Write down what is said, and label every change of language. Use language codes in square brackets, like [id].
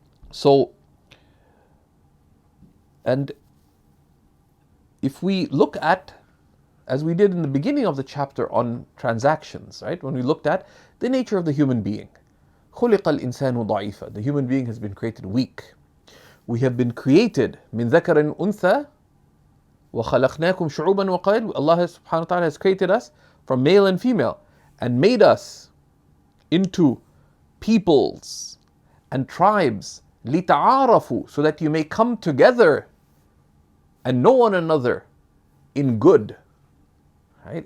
[en] So, and if we look at, as we did in the beginning of the chapter on transactions, right? When we looked at the nature of the human being, [ar] خُلِقَ الْإِنسَانُ ضَعِيفًا, [en] the human being has been created weak. We have been created [ar] مِنْ ذَكَرٍ أُنْثَى وَخَلَقْنَاكُمْ شُعُوبًا وَقَبَائِلَ. [en] Allah subhanahu wa ta'ala has created us from male and female and made us into peoples and tribes, [ar] لِتَعَارَفُوا, [en] so that you may come together and know one another in good, right?